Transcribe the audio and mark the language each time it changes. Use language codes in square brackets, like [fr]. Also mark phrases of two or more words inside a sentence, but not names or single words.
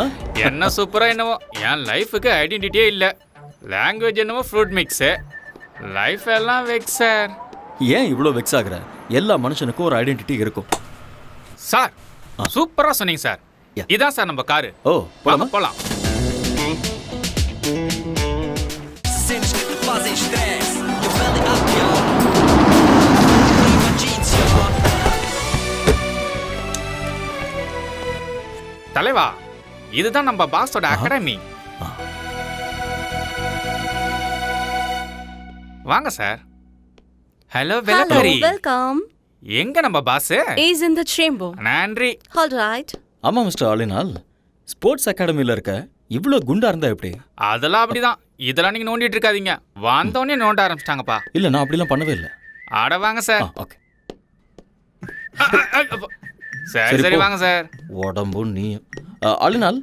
[ta] என்ன சூப்பரா என்னவோ, என் லைஃபுக்கு ஐடென்டிட்டியே இல்லை. லாங்குவேஜ் என்னவோ [en] fruit mix, [ta] லைஃப் எல்லாம் வெக்ஸ் சார். ஏன் இவ்வளோ வெக்ஸ் ஆகுற? எல்லா மனுஷனுக்கும் ஒரு ஐடென்டிட்டி இருக்கும். சார், சூப்பரா சொன்னீங்க சார். [en] Yeah. [ta] இதான் சார் நம்ம காரு. ஓ, போலாமா? போலாம். [pt] Sentes que te fazem stress. Eu falei a pior. Imagine só. [ta] தலைவா, இதுதான் நம்ம பாஸோட அகாடமி. வாங்க சார். ஹலோ [en] Hello, வெலக்கரி. welcome. [ta] எங்க நம்ம பாஸ்? [en] Is in the chamber. [ta] நன்றி. [en] All right. [ta] ஆமா மிஸ்டர் ஆலினால், ஸ்போர்ட்ஸ் அகாடமியில் இருக்க இவ்வளோ குண்டா இருந்தா எப்படி? அதெல்லாம் அப்படிதான். இதெல்லாம் நீங்க நோண்டிட்டு இருக்காதீங்க. வந்தோடனே நோண்ட ஆரம்பிச்சிட்டாங்கப்பா. இல்லை, நான் அப்படிலாம் பண்ணவே இல்லை. ஆட வாங்க சார். ஓகே. சரி சரி, போ. வாங்க சார். உடம்பு நீ. ஆலினால்,